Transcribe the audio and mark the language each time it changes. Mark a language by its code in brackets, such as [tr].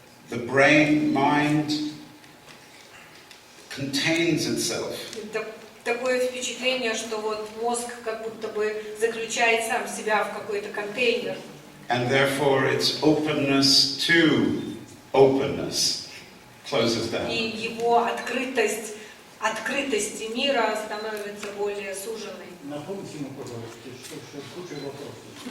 [en] the brain, mind contains itself. [ru] Такое впечатление, что вот мозг как будто бы заключает сам себя в какой-то контейнер. [en] And therefore its openness to openness closes down. [ru] И его открытости мира становится более суженной. Напомните ему, пожалуйста, что куча вопросов.